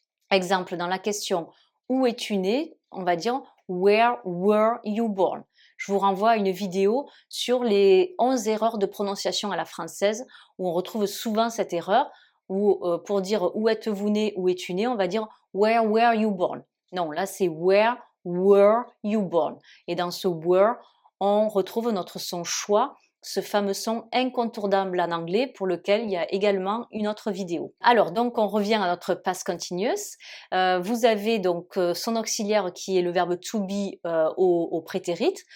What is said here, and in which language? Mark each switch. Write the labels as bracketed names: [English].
[French] Exemple, dans la question où es-tu né, on va dire [English] where were you born. [French] Je vous renvoie à une vidéo sur les 11 erreurs de prononciation à la française où on retrouve souvent cette erreur où pour dire où êtes-vous né, où es-tu né, on va dire [English] where were you born. [French] Non, là c'est [English] where were you born. [French] Et dans ce were, on retrouve notre son choix, ce fameux son incontournable en anglais pour lequel il y a également une autre vidéo. Alors donc on revient à notre past continuous. Vous avez donc son auxiliaire qui est le verbe to be au prétérit.